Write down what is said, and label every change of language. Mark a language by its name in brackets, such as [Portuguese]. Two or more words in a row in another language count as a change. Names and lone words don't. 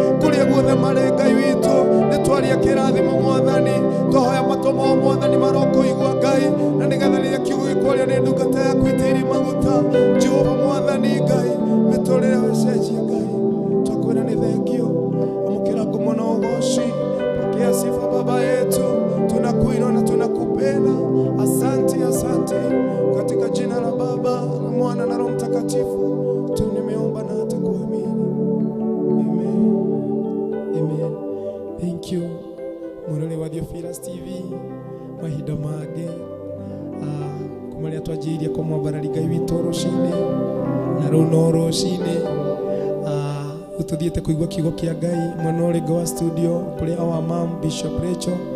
[Kikuyu] Kũrĩa guothe marĩ, Ngai witũ, nĩ twaria kĩrathimo, Mwathani. Twahoya matũ mao, Mwathani, marokũigua, Ngai, na nĩgetha rĩrĩa kiugo gĩkwario nĩ ndungata yaku itĩri maguta, Jehova Mwathani Ngai, mĩtũrĩre we cenjia, Ngai. Twakwĩra nĩ thengio. Amũkĩra ngumo na ũgooci. [Swahili] Pokea sifa, Baba yetu. Tunakuinua na tunakupenda. Asante, asante. Katika jina la Baba, la Mwana na Roho Mtakatifu, tu nimeomba na hata kuamini. [English] Amen. Amen. Thank you. [Kikuyu] Mũrore wa Theophilus T V, mahinda mangĩ, ah, kuma rĩrĩa twanjĩrĩirie kũmwambarari Ngai witũ rũciinĩ, na rĩu no rũciinĩ, ah, rĩu tũthiĩte kũigua kiugo kĩa Ngai mwena ũrĩa ũngĩ wa studio, kũrĩ [English] our mom, [Kikuyu] Bishop Rachel.